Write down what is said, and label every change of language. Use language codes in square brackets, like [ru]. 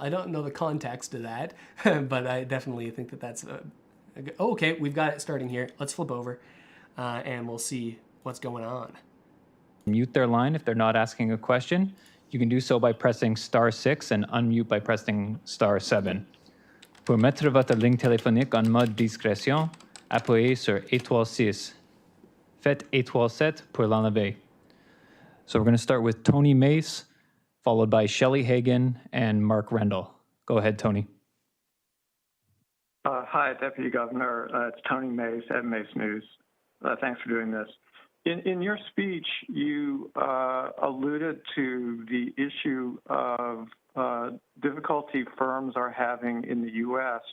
[en] I don't know the context of that, but I definitely think that that's okay, we've got it starting here. Let's flip over and we'll see what's going on. Mute their line if they're not asking a question. You can do so by pressing *6 and unmute by pressing *7. [fr] Pour mettre votre ligne téléphonique en mode discrétion, appuyez sur *6. Faites *7 pour l'enlever. [en] So we're going to start with Tony Mace, followed by Shelley Hagan and Mark Rendell. Go ahead, Tony. Hi, Deputy Governor. It's Tony Mace at Mace News. Thanks for doing this. In your speech, you alluded to the issue of difficulty firms are having in the U.S.